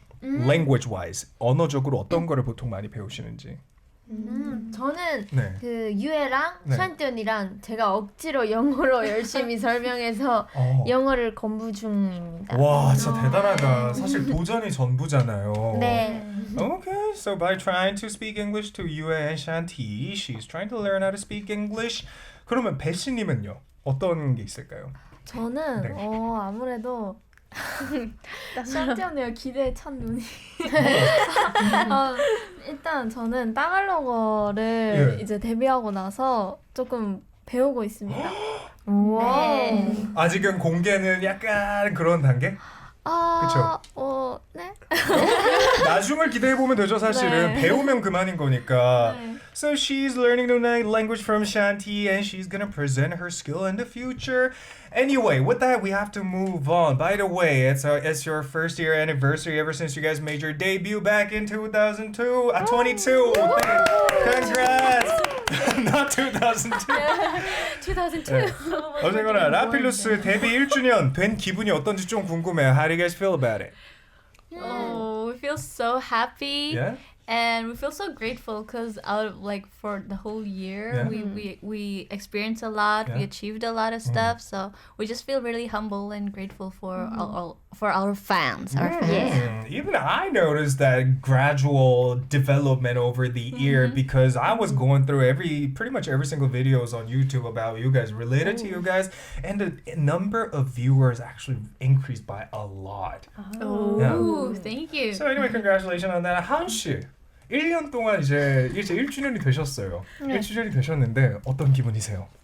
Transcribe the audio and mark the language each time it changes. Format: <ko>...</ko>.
<en>Language-wise,</en> <ko>언어적으로 어떤 거를 보통 많이 배우시는지. 저는 네. 그 유애랑 네. 샨티 언니랑 제가 억지로 영어로 열심히 설명해서 영어를 공부 중입니다. 와, 진짜 대단하다. 사실 도전이 전부잖아요. 네.</ko> <en>Okay, so by trying to speak English to Yue and Shanti, she's trying to learn how to speak English.</en> <ko>그러면 배씨님은요? 어떤 게 있을까요? 저는 네. 아무래도 샨티 언니가 기대에 찬 눈이 일단 저는 따갈로거를 예. 이제 데뷔하고 나서 조금 배우고 있습니다. 네. 아직은 공개는 약간 그런 단계? 그쵸? 네. 나중을 기대해보면 되죠 사실은. 네. 배우면 그만인 거니까. 네.</ko> <en>So she's learning the language from Shanti and she's gonna present her skill in the future. Anyway, with that we have to move on. By the way, it's your first year anniversary ever since you guys made your debut back in 2002. 22. Congrats! Not 2002. 2002.</en> <ko>네. 어쨌거나 라필루스 데뷔 1주년 된 기분이 어떤지 좀 궁금해요.</ko> <en>How do you guys feel about it? Oh, we feel so happy. Yeah? And we feel so grateful because for the whole year Yeah. we experienced a lot, we Yeah. achieved a lot of stuff, so we just feel really humble and grateful for our fans. Even I noticed that gradual development over the year because I was going through pretty much every single videos on YouTube about you guys, related to you guys, and the number of viewers actually increased by a lot. Ooh, thank you. So anyway, congratulations on that.</en> <ko>하은 씨, 1년 동안 이제 1주년이 되셨어요. 1주년이 되셨는데 어떤 기분이세요?</ko>